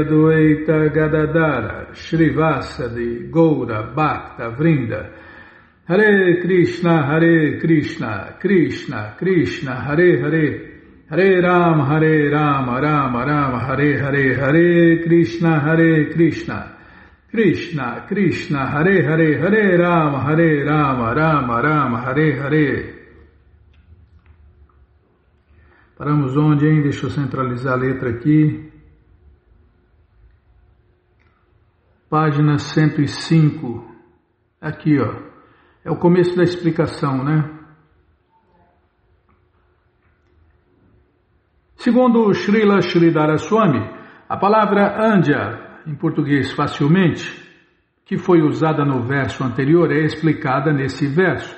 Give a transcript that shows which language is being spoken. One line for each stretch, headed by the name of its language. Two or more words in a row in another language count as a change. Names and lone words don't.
Sanskrit: Adwaita Gadadara Shri Vasadi Goura Bhakta Vrinda Hare Krishna, Krishna Krishna, Hare Hare, Hare Rama, Rama Rama, Hare Hare, Hare Krishna, Krishna Krishna, Hare Hare, Hare Rama, Rama Rama, Hare Hare.
Portuguese: Paramos onde, hein? Deixa eu centralizar a letra aqui. Página 105. Aqui, ó. É o começo da explicação, né? Segundo Srila Sridhara Swami, a palavra Andhya, em português facilmente, que foi usada no verso anterior, é explicada nesse verso.